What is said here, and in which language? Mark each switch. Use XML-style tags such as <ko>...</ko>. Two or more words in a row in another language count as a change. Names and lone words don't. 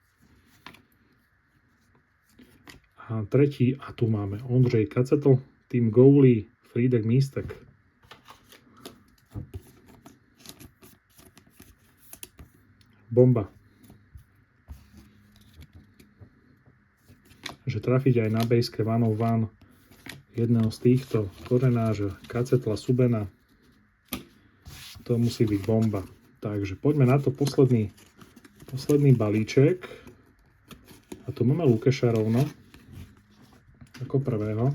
<sk>A tretí, a tu máme Ondřej Kacetl,</sk> <en>Team Goalie,</en> <sk>Frídek Místek. bomba. Že trafiť aj na bejske</sk> <en>one of one</en> <sk>jedného z týchto korenáža, Kacetla, Subena, to musí byť bomba. Takže poďme na to posledný balíček. A tu máme Lukeša rovno ako prvého.</sk>